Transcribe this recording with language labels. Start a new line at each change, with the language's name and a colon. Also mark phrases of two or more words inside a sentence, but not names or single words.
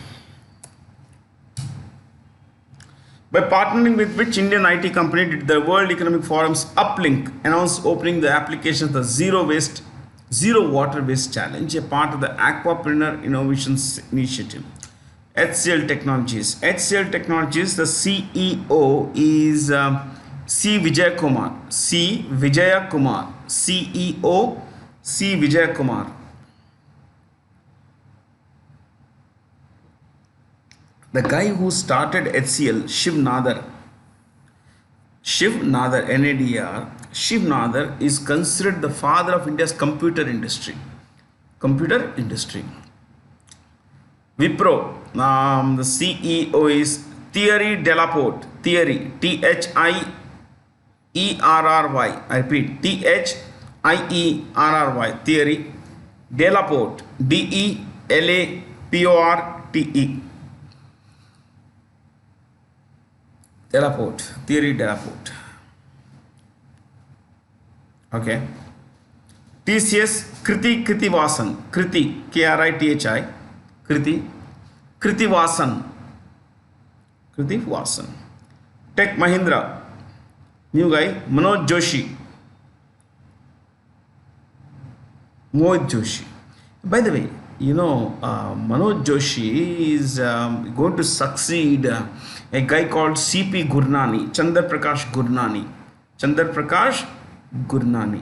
English: By partnering with which Indian IT company did the World Economic Forum's Uplink announce opening the application of the Zero Water Waste Challenge, a part of the Aquapreneur Innovations Initiative. HCL Technologies. HCL Technologies, the CEO is C. Vijay Kumar. C. Vijaya Kumar. CEO C. Vijay Kumar. The guy who started HCL, Shiv Nadar, NADR, Shiv Nadar is considered the father of India's computer industry. Wipro, the CEO is Thierry Delaporte. Thierry, Thierry. I repeat, Thierry. Thierry Delaporte. Delaporte. Thierry Delaporte. Okay. TCS Kritivasan. Kriti, Krithi. Kritivasan. Tech Mahindra. New guy, Mohit Joshi. By the way, Manoj Joshi is going to succeed a guy called CP Gurnani, Chandra Prakash Gurnani.